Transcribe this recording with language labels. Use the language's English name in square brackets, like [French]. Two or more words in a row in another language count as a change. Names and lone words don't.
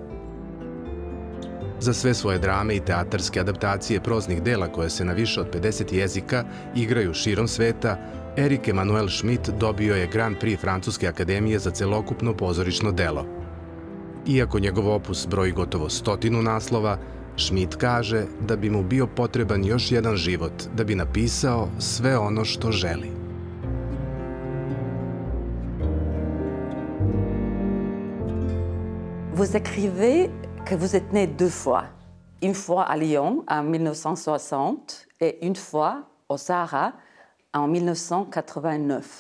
[Serbian] Za sve svoje drame i teatarske adaptacije proznih dela koje se na više od 50 jezika igraju širom sveta, Erik Emanuel Schmitt dobio je Grand Prix Francuske akademije za celokupno pozorišno delo. Iako njegov opus broji gotovo 100 naslova, Schmitt kaže da bi mu bio potreban još jedan život da bi napisao sve ono što želi. [French] Vous écrivez que vous êtes né deux fois. Une fois à Lyon en 1960 et une fois au Sahara en 1989.